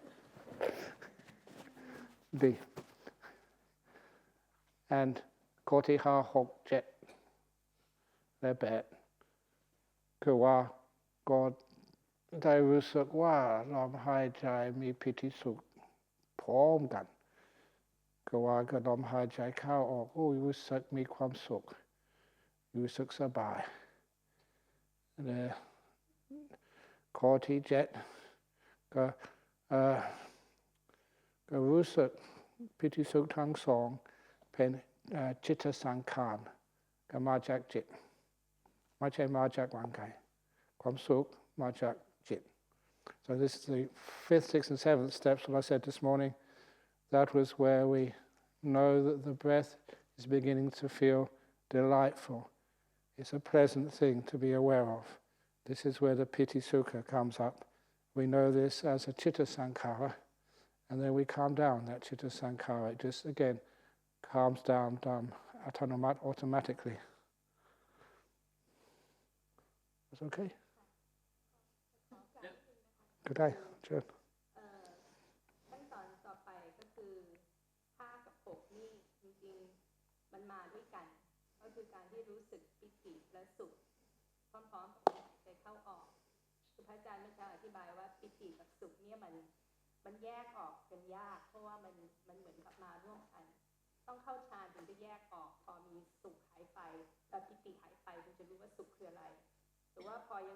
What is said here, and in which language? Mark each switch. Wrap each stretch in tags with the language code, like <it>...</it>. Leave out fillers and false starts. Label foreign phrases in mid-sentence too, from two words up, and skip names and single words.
<th>ดี and ข้อที่5 6 7 และ8คือว่าก็ได้รู้สึกว่าลมหายใจมีปิติสุขพร้อมกันคือว่าก็ลมหายใจเข้าออกรู้สึกมีความสุขรู้สึกสบายและข้อที่7ก็ ก็รู้สึกปิติสุขทั้งสองเป็นจิตสังขารก็มาจากจิตไม่ใช่มาจากร่างกายความสุขมาจากจิต</th> <en>So this is the 5th, 6th and 7th steps. What I said this morning, that was where we know that the breath is beginning to feel delightful. It's a pleasant thing to be aware of. This is where the</en> <pi>piti sukha</pi> <en>comes up. We know this as a</en> <pi>chitta sankhara,</pi> <en>and then we calm down that</en> <pi>chitta sankhara.</pi> <en>It just again calms down automatically. That's okay? Good day, Jen.</en> <th>ขั้นตอนต่อไปก็คือ5 กับ 6นี่จริงๆมันมาด้วยกันก็คือการที่รู้สึกปิติและสุขพร้อมๆกับหายใจเข้าออกคือพระอาจารย์เมื่อเช้าอธิบายว่าปิติกับสุขเนี่ยมันแยกออกกันยากเพราะว่ามันเหมือนกับมาร่วมกันต้องเข้าฌานถึงจะแยกออกพอมีสุขหายไปปิติหายไปถึงจะรู้ว่าสุขคืออะไรหรือว่าพอยัง</th>